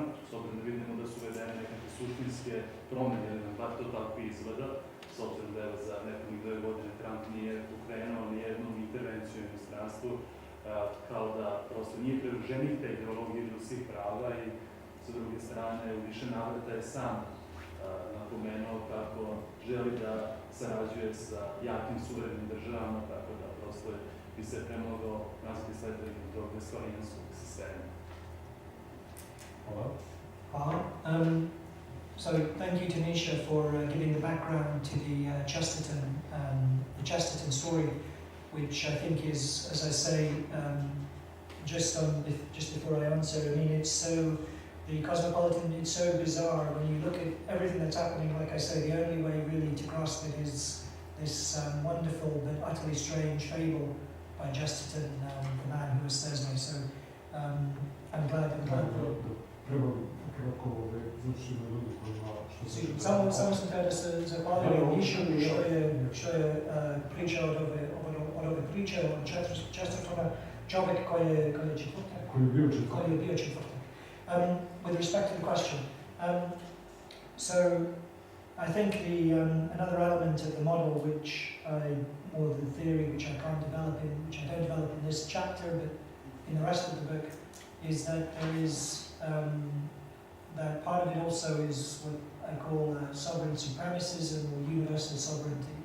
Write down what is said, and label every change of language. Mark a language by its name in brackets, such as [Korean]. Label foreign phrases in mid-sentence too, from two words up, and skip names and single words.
[Serbian] s obzirom da vidimo da su uvedene nekakve suštinske promene, ili nam bar to tako izgleda, s obzirom da za nepunih 2 godine Trump nije pokrenuo nijednu intervenciju u inostranstvu, kao da prosto nije privrženik te ideologije ljudskih prava i sa druge strane u više navrata je sam napomenuo kako želi da sarađuje sa jakim suverenim državama, tako da prosto bi se premogao nazvati sledbenim tog westfalijanskog sistema. [English] So thank you, Tanisha, for giving the background to the Chesterton story, which I think is, as I say, just before I answer. I mean, the Cosmopolitan. It's so bizarre when you look at everything that's happening. Like I say, the only way really to grasp it is this wonderful but utterly strange fable by Chesterton, the man who was Thursday. So I'm glad. [Serbian] Samo sam htio da se zahvalim Nišu što je pričao od ove priče od Chestertona, čovjek koji je bio četvrtak. [English] With respect to the question, so I think another element of the model, or the theory, which I don't develop in this chapter, but in the rest of the book, is that there is that part of it also is what I call sovereign supremacism or universal sovereignty.